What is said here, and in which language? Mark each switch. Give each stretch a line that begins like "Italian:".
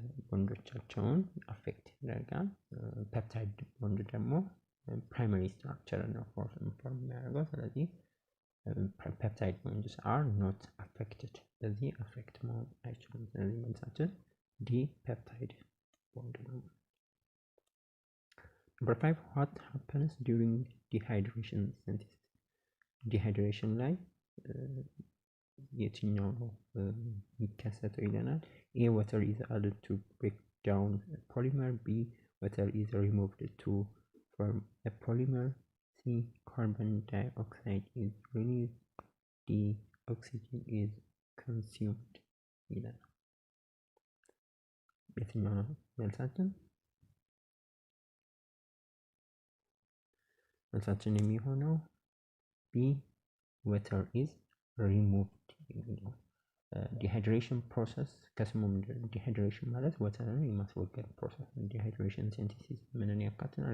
Amharic: ቦንዶቻቸውን አፌክት ያደርጋል። ፔፕታይድ ቦንድ ደግሞ ፕራይመሪ ስትራክቸር ነው ፎርም የሚያደርገው። ስለዚህ
English: ፔፕታይድ ቦንድስ አር ኖት አፌክትድ፣
Amharic: ስለዚህ አፌክት መሆን አይችሉም። ስለዚህ መልሳችን ዲ ፔፕታይድ ቦንድ ነው።
English: Number 5, what happens during dehydration synthesis?
Amharic: ዲሃይድሬሽን ላይ የትኛው ነው የሚከሰተው ይለናል።
English: A water is added to break down a polymer, B water is removed to form a polymer, C carbon dioxide is released, D oxygen is consumed
Amharic: ይለናል። የትኛው ነው መልሳችን? መልሳችን የሚሆነው ቢ
English: water is removed
Amharic: የሚለው። ዲሃይድሬሽን ፕሮሰስ ከስሙ ዲሃይድሬሽን ማለት ወተርን የማስወገድ ፕሮሰስ። ዲሃይድሬሽን ሲንቴሲስ ምንን ያካትታል?